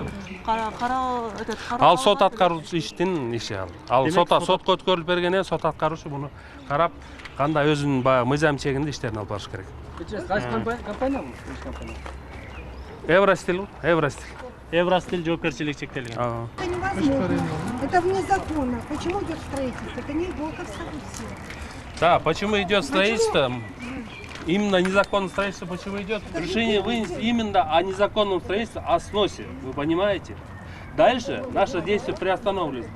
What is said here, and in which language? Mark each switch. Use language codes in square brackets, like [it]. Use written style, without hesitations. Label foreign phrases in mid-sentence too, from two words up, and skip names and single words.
[ky] Ал сот аткаруучу иштин иши ал. Ал сотко өткөрүлүп бергенен сот аткаруучу буну карап, кандай өзүнүн баягы мыйзам чегинде иштерин алып барыш керек. Компания? Евростиль жоопкерчилиги чектелген. [ru] Это вне закона. Почему идет строительство? Это не Волковская. Да, почему идет строительство? Именно незаконное строительство почему идет? Решение вынести именно о незаконном строительстве, о сносе. Вы понимаете? Дальше наше действие приостанавливается.